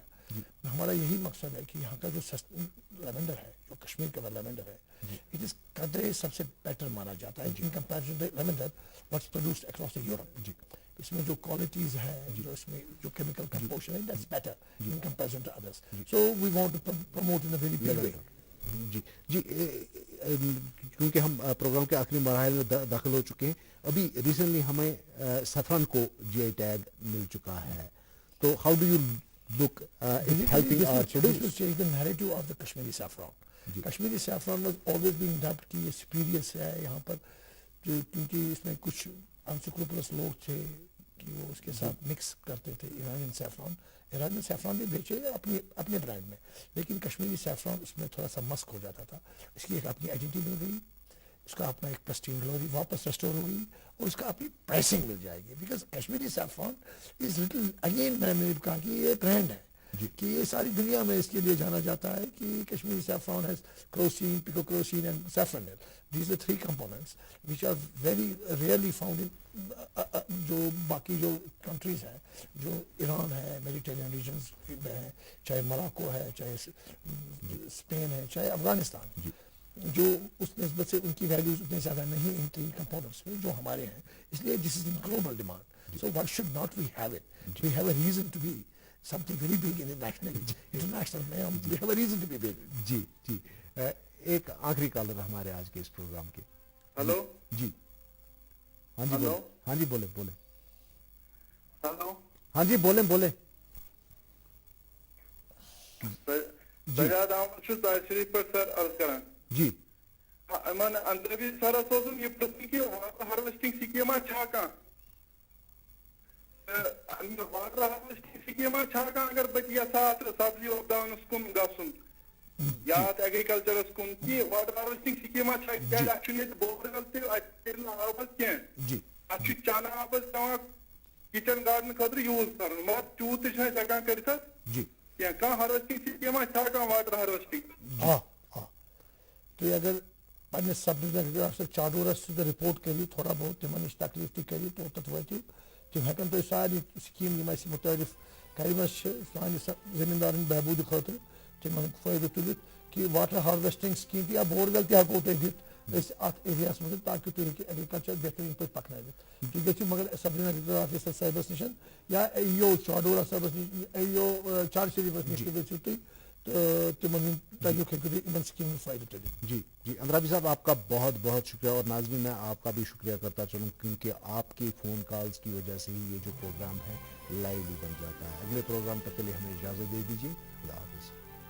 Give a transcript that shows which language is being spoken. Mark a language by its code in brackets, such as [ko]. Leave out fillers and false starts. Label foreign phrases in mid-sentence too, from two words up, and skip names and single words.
[ur] ہمارا یہی مقصد ہے کہ یہاں کا جو لیوینڈر ہے جو کشمیر کا لیوینڈر ہے जो कश्मीर का लेवेंडर है [en] it is [ur] قدرے سب سے بیٹر مانا جاتا ہے [en] in comparison to lavender what's produced across the Europe. [ur] اس میں جو کوالٹیز ہے جو اس میں جو [en] chemical composition [ur] ہے [en] that's better in comparison to others, so we want to promote in a very big way. [ur] جی جی کیونکہ ہم پروگرام کے آخری مرحل میں داخل ہو چکے ہیں، ابھی ریسنٹلی ہمیں سیفرن کو [en] GI tag [ur] مل چکا ہے، تو [en] how do you look in helping our This will change the narrative of the Kashmiri saffron. Kashmiri saffron was always being dubbed [ur] کہ یہ superior سے ہے یہاں پر کیونکہ اس میں کچھ unscrupulous لوگ تھے کہ وہ اس کے ساتھ مکس کرتے تھے [en] Iranian saffron [ur] بھی بیچے اپنے اپنے برانڈ میں، لیکن [en] Kashmiri saffron [ur] اس میں تھوڑا سا مسک ہو جاتا تھا، اس کی ایک اپنی آئیڈینٹٹی مل گئی، اس کا اپنا ایک [en] pristine glory [ur] واپس ریسٹور ہو گئی اور اس کا اپنی پرائسنگ مل جائے گی [en] because Kashmiri saffron is little again [ur] میں نے کہا کہ یہ برانڈ ہے کہ یہ ساری دنیا میں اس کے لیے جانا جاتا ہے کہ [en] Kashmiri saffron has crocin picocrocin and safranal, these are three components which are very rarely found in [ur] جو باقی جو کنٹریز ہیں جو ایران ہے [en] Mediterranean regions [ur] میں ہے، چاہے مراکش ہے، چاہے اسپین ہے، چاہے افغانستان، جو اس نسبت سے ان کی ویلیوز اتنے زیادہ نہیں ان تین کمپوننٹس میں جو ہمارے ہیں، اس لیے [en] this is in global demand, so why should not we have it, we have a reason to be something very big in international [ur] میں، ہم [en] we have a reason to be big. [ur] جی جی ایک آخری کالر ہمارے آج کے اس پروگرام کے. हेलो جی ہاں جی हेलो? بولے، ہاں جی بولے بولے, हेलो ہاں جی بولے بولے. [ks] सजाद अहमद छु ताशरी पर सर अर्ज करन जी मन अंतरवी सर सोजन ये प्रश्न की [en] harvesting scheme [ks] छा का [en] water harvesting scheme [ks] छा का अगर बच यसा सब्जी वोपदावनस कुन गसुन या एग्रीकल्चरस कुन की [en] water harvesting scheme [ks] छा क्या [en] actually borewell [ks] ते अतरन आबस के जी अच्छी चाना आबस तवा [en] kitchen garden [ks] खतर यूज करन मगर चूत छ जगह करत जी या का [en] harvesting scheme [ks] छा का [en] water harvesting [ks] हाँ तो ये अगर पन्ने [en] sub division [ks] अगर चाडोरस से रिपोर्ट करी थोड़ा बहुत तिमन तकलीफ थी करी तो तत वती तिम हेकन तो सारी स्कीम यम अस मुतारिफ करिमस सानि जमींदारन बहबूद खतर तिमन फायदे तुलित कि [en] water harvesting scheme [ks] या बोरवेल ते हको ते दित अत एरियास में ताकि तुम एग्रीकल्चर बेहतरीन पे पकन तुम गो मगर [en] sub division officer [ks] साहबस निशन या यो चाडोरा साहबस यो चार शरीफस निश तुम तिमन इन स्कीम फायदे तुलित। [ur] جی جی اندرابی صاحب آپ کا بہت بہت شکریہ، اور ناظرین میں آپ کا بھی شکریہ کرتا چلوں کیونکہ آپ کے [en] phone calls [ur] کی وجہ سے ہی یہ جو پروگرام ہے لائیو بھی بن جاتا ہے. اگلے پروگرام تک کے لیے ہمیں اجازت دے دیجیے، خدا حافظ.